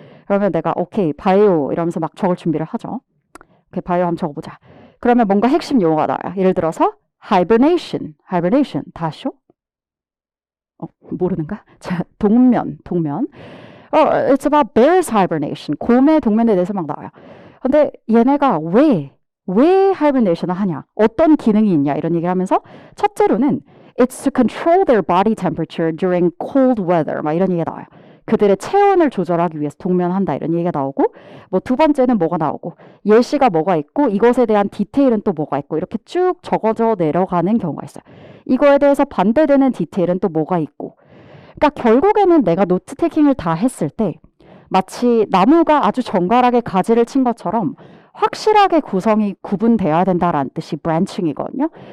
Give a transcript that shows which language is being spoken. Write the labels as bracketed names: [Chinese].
[Korean] 그러면 내가 오케이, 바이오 이러면서 막 적을 준비를 하죠. 오케이, 바이오 한번 적어보자. 그러면 뭔가 핵심 용어가 나와요. 예를 들어서 hibernation 다시요? 모르는가? 자, 동면. [English] It's about bear's hibernation. [Korean] 곰의 동면에 대해서 막 나와요. 근데 얘네가 왜 hibernation을 하냐? 어떤 기능이 있냐? 이런 얘기를 하면서 첫째로는 [English] It's to control their body temperature during cold weather. [Korean] 막 이런 얘기가 나와요. 그들의 체온을 조절하기 위해서 동면한다 이런 얘기가 나오고 두 번째는 뭐가 나오고 예시가 뭐가 있고 이것에 대한 디테일은 또 뭐가 있고 이렇게 쭉 적어져 내려가는 경우가 있어요. 이거에 대해서 반대되는 디테일은 또 뭐가 있고 그러니까 결국에는 내가 노트 테이킹을 다 했을 때 마치 나무가 아주 정갈하게 가지를 친 것처럼 확실하게 구성이 구분돼야 된다라는 뜻이 브랜칭이거든요.